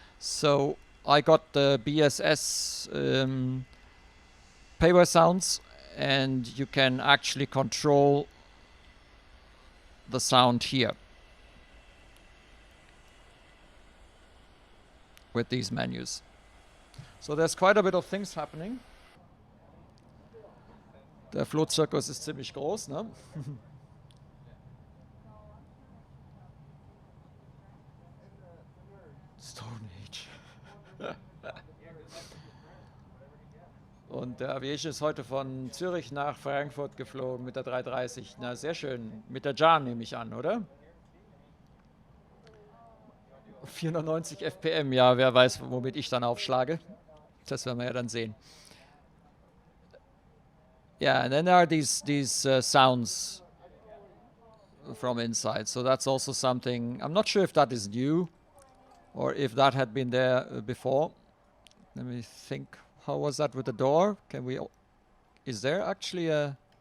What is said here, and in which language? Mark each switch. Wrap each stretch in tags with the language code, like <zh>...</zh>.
<en>So I got the BSS payware sounds, and you can actually control the sound here with these menus. So there's quite a bit of things happening.</en> <de>Der Flohzirkus ist ziemlich groß, ne?</de> <en>Stone Age.</en> <de>Und der Aviation ist heute von Zürich nach Frankfurt geflogen mit der 330. Na, sehr schön. Mit der Jan nehme ich an, oder? 490 FPM, ja, wer weiß, womit ich dann aufschlage. Das werden wir ja dann sehen.</de> <en>Yeah, and then there are these sounds from inside. So that's also something. I'm not sure if that is new or if that had been there before. Let me think. How was that with the door? Can we? Is there actually a?</en>